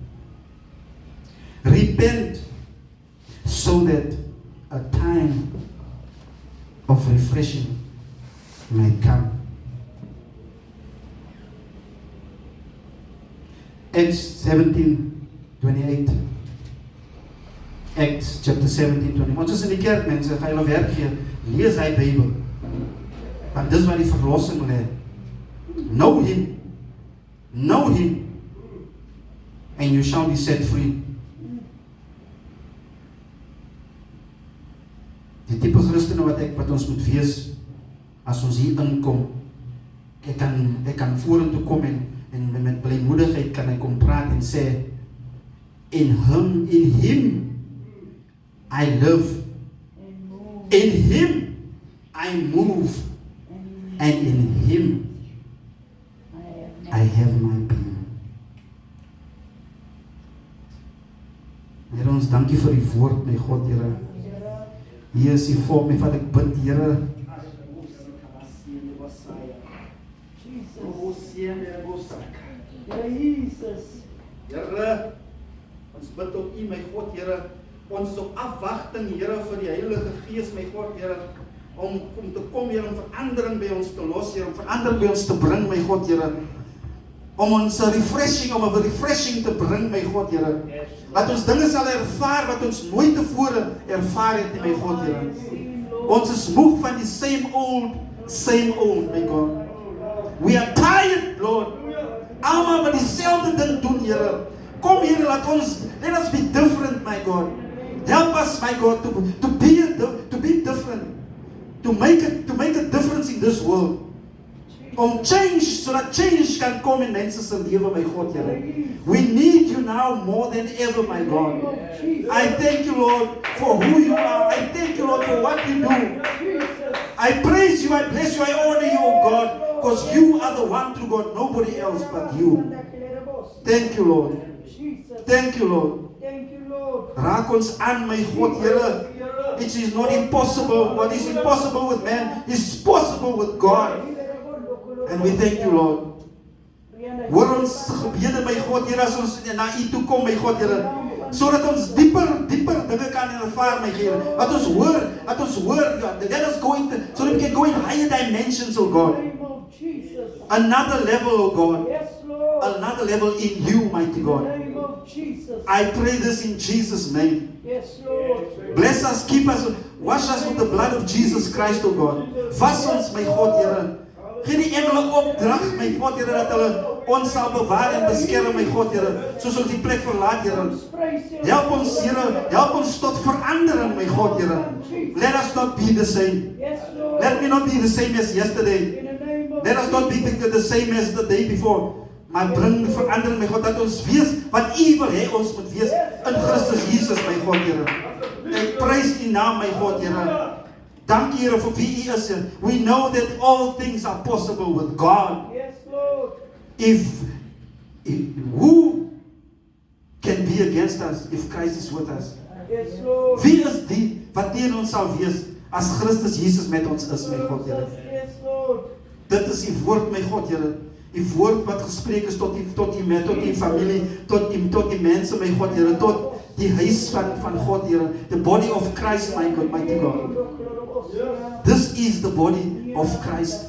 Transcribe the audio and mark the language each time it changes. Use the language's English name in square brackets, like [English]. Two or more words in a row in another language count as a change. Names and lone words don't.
[English] Repent so that a time of refreshing may come. Acts 17:28. Acts chapter 17:20. [Afrikaans] Ons is in die kerk, mense, ga julle werk gee, lees hy Bybel. Want dis waar die verlossing lê. [English] Know Him. Know Him. And you shall be set free. [Afrikaans] Die tipe Christene wat ons moet wees as ons hier inkom. Ek kan vorentoe kom en met blijmoedigheid kan ek kom praat en sê, [English] in Him I live, in Him I move, and in Him I have my being. [Afrikaans] Here, ons dankie vir die woord, my God, Here. Hier is die volk, my Vader, ek bid, Here. Jesus. Here, ons bid op U, my God, Here. Ons is op afwagting, Here, vir die Heilige Gees, my God, Here. Om te kom, Here, om verandering by ons te los, Here. Om verandering by ons te bring, my God, Here. Om ons om 'n refreshing te bring, my God, Here. Dat ons dinge sal ervaar wat ons nooit tevore ervaar het, my God, Here. Ons is moeg van die [English] same old, [Afrikaans] my God. [English] We are tired, Lord. [Afrikaans] Almal wat dieselfde ding doen, Here. Kom, Here, [English] let us be different, my God. Help us, my God, to be different. To make a difference in this world. [Afrikaans] Om change, sodat change kan kom in mense se lewe, my God, Here. [English] We need You now more than ever, my God. I thank You, Lord, for who You are. I thank You, Lord, for what You do. I praise You, I bless You, I honor You, oh God, because You are the one true God, nobody else but You. Thank You, Lord. Thank You, Lord. [Afrikaans] Raak ons aan, my God, Here. [English] It is not impossible. What is impossible with man is possible with God. And we thank You, Lord. [Afrikaans] Hoor ons gebede, my God, Here, as ons na U toe kom, my God, Here, sodat ons dieper dinge kan ervaar, my Here. Dat ons hoor, [English] let us go into, so that we can go in higher dimensions, oh God. Another level, oh God. Another level in You, mighty God. I pray this in Jesus' name. Bless us, keep us, wash us with the blood of Jesus Christ, oh God. [Afrikaans] Was ons, my God, Here. Gee die engele opdrag, my God, Here, dat hulle ons sal bewaar en beskerm, my God, Here, soos ons die plek verlaat, Here. Help ons, Here, help ons tot verandering, my God, Here. [English] Let us not be the same. Let me not be the same as yesterday. Let us not be the same as the day before. [Afrikaans] Maar bring verandering, my God, dat ons wees wat U wil hê ons moet wees in Christus Jesus, my God, Here. Ek prys U naam, my God, Here. Dankie, Here, vir wie U is. [English] We know that all things are possible with God. Yes, Lord. If who can be against us if Christ is with us? Yes, Lord. [Afrikaans] Wie is die wat teen ons sal wees as Christus Jesus met ons is, my God, Here? [English] Yes, Lord. [Afrikaans] Dit is U woord, my God, Here. Die woord wat gespreek is tot die familie, tot die mense, my God, Here, tot die huis van God, Here. [English] The body of Christ, my God, mighty God. This is the body of Christ.